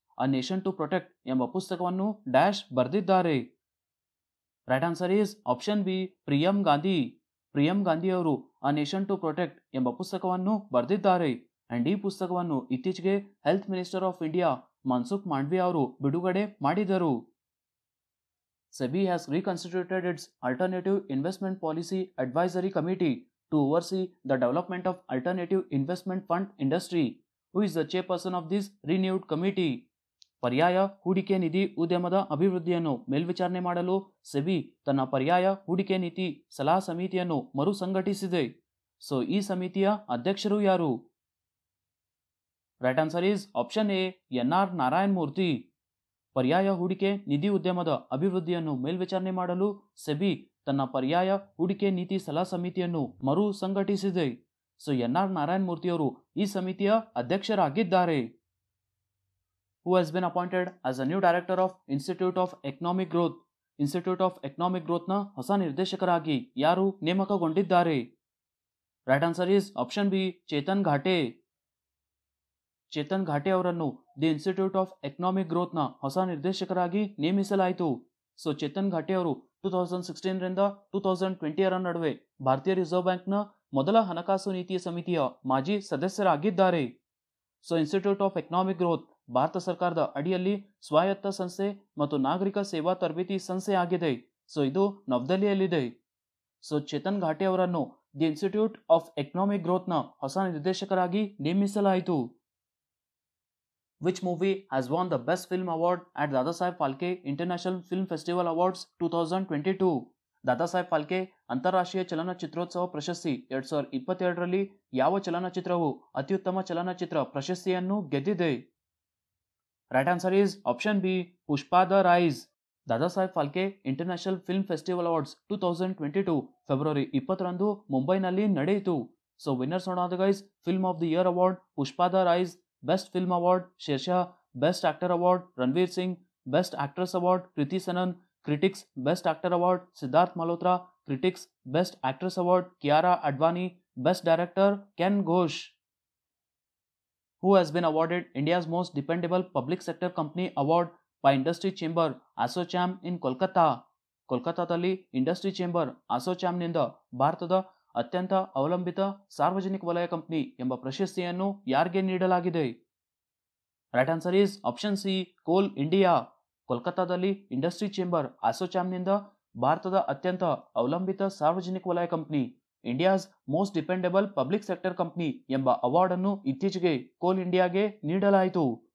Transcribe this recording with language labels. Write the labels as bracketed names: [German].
[Kannada] A nation to protect ಎಂಬ ಪುಸ್ತಕವನ್ನು dash ಬರೆದಿದ್ದಾರೆ. [English] right answer is option B, [Kannada] ಪ್ರಿಯಂ Gandhi. ಪ್ರಿಯಂ ಗಾಂಧಿಯವರು ಅ ನೇಷನ್ ಟು ಪ್ರೊಟೆಕ್ಟ್ ಎಂಬ ಪುಸ್ತಕವನ್ನು ಬರೆದಿದ್ದಾರೆ. ಅಂಡ್ ಈ ಪುಸ್ತಕವನ್ನು ಇತ್ತೀಚೆಗೆ health minister of India Mansukh Mandaviya ಅವರು ಬಿಡುಗಡೆ ಮಾಡಿದರು. [English] SEBI has reconstituted its Alternative Investment Policy Advisory Committee to oversee the development of alternative investment fund industry. Who is the chairperson of this renewed committee? [Kannada] ಪರ್ಯಾಯ ಹೂಡಿಕೆ ನಿಧಿ ಉದ್ಯಮದ ಅಭಿವೃದ್ಧಿಯನ್ನು ಮೇಲ್ವಿಚಾರಣೆ ಮಾಡಲು ಸೆಬಿ ತನ್ನ ಪರ್ಯಾಯ ಹೂಡಿಕೆ ನೀತಿ ಸಲಹಾ ಸಮಿತಿಯನ್ನು ಮರು ಸಂಘಟಿಸಿದೆ. ಸೊ ಈ ಸಮಿತಿಯ ಅಧ್ಯಕ್ಷರು ಯಾರು? [English] right answer is option A, [Kannada] NR Narayan Murthy. ಪರ್ಯಾಯ ಹೂಡಿಕೆ ನಿಧಿ ಉದ್ಯಮದ ಅಭಿವೃದ್ಧಿಯನ್ನು ಮೇಲ್ವಿಚಾರಣೆ ಮಾಡಲು ಸೆಬಿ ತನ್ನ ಪರ್ಯಾಯ ಹೂಡಿಕೆ ನೀತಿ ಸಲಹಾ ಸಮಿತಿಯನ್ನು ಮರು ಸಂಘಟಿಸಿದೆ. ಸೊ NR ನಾರಾಯಣ್ ಮೂರ್ತಿಯವರು ಈ ಸಮಿತಿಯ ಅಧ್ಯಕ್ಷರಾಗಿದ್ದಾರೆ. [English] Who has been appointed as a new director of Institute of Economic Growth? [Kannada] Institute of economic ಗ್ರೋತ್ನ ಹೊಸ ನಿರ್ದೇಶಕರಾಗಿ ಯಾರು ನೇಮಕಗೊಂಡಿದ್ದಾರೆ? [English] right answer is option B [Kannada] Chetan ಘಾಟೆ. Chetan ಘಾಟೆ ಅವರನ್ನು ದಿ ಇನ್ಸ್ಟಿಟ್ಯೂಟ್ ಆಫ್ ಎಕನಾಮಿಕ್ ಗ್ರೋತ್ನ ಹೊಸ ನಿರ್ದೇಶಕರಾಗಿ ನೇಮಿಸಲಾಯಿತು. ಸೊ ಚೇತನ್ ಘಾಟೆ ಅವರು 2016 ರಿಂದ 2020 ನಡುವೆ ಭಾರತೀಯ ರಿಸರ್ವ್ ಬ್ಯಾಂಕ್ನ ಮೊದಲ ಹಣಕಾಸು ನೀತಿಯ ಸಮಿತಿಯ ಮಾಜಿ ಸದಸ್ಯರಾಗಿದ್ದಾರೆ. So institute of economic growth Bharat ಸರ್ಕಾರದ ಅಡಿಯಲ್ಲಿ ಸ್ವಾಯತ್ತ ಸಂಸ್ಥೆ ಮತ್ತು ನಾಗರಿಕ ಸೇವಾ ತರಬೇತಿ ಸಂಸ್ಥೆ ಆಗಿದೆ. ಸೊ ಇದು ನವದೆಹಲಿಯಲ್ಲಿದೆ. ಸೊ ಚೇತನ್ ಘಾಟೆ ಅವರನ್ನು ದಿ ಇನ್ಸ್ಟಿಟ್ಯೂಟ್ ಆಫ್ ಎಕನಾಮಿಕ್ ಗ್ರೋತ್ನ ಹೊಸ ನಿರ್ದೇಶಕರಾಗಿ ನೇಮಿಸಲಾಯಿತು. [English] Which movie has won the Best Film Award at Dadasaheb Phalke International Film Festival Awards 2022? [Kannada] Dadasaheb Phalke ಅಂತಾರಾಷ್ಟ್ರೀಯ ಚಲನಚಿತ್ರೋತ್ಸವ ಪ್ರಶಸ್ತಿ 2022ರಲ್ಲಿ ಯಾವ ಚಲನಚಿತ್ರವು ಅತ್ಯುತ್ತಮ ಚಲನಚಿತ್ರ ಪ್ರಶಸ್ತಿಯನ್ನು ಗೆದ್ದಿದೆ? [English] right answer is option B [Kannada] Pushpa the rice. Dadasaheb Phalke international film festival awards 2022 February 20ರಂದು ಮುಂಬೈನಲ್ಲಿ ನಡೆಯಿತು. [English] So winners ನೋಡೋದು guys, film of the year award Pushpa the rise, best film award Shershaah, best actor award Ranveer Singh, best actress award Kriti Sanon, critics best actor award Siddharth Malhotra, critics best actress award Kiara Advani, best director Ken Ghosh. Who has been awarded India's most dependable public sector company award by Industry Chamber ASSOCHAM in Kolkata? [Kannada] ಕೋಲ್ಕತ್ತಾದಲ್ಲಿ industry chamber ಅಸೋಚಾಮ್ನಿಂದ ಭಾರತದ ಅತ್ಯಂತ ಅವಲಂಬಿತ ಸಾರ್ವಜನಿಕ ವಲಯ company ಎಂಬ ಪ್ರಶಸ್ತಿಯನ್ನು ಯಾರಿಗೆ ನೀಡಲಾಗಿದೆ? [English] right answer is option C [Kannada] ಕೋಲ್ ಇಂಡಿಯಾ. ಕೋಲ್ಕತ್ತಾದಲ್ಲಿ ಇಂಡಸ್ಟ್ರಿ ಚೇಂಬರ್ ಅಸೋಚಾಮ್ನಿಂದ ಭಾರತದ ಅತ್ಯಂತ ಅವಲಂಬಿತ ಸಾರ್ವಜನಿಕ ವಲಯ company India's most dependable public sector company ಎಂಬ ಅವಾರ್ಡ್ ಅನ್ನು ಇತ್ತೀಚೆಗೆ ಕೋಲ್ ಇಂಡಿಯಾಗೆ ನೀಡಲಾಯಿತು.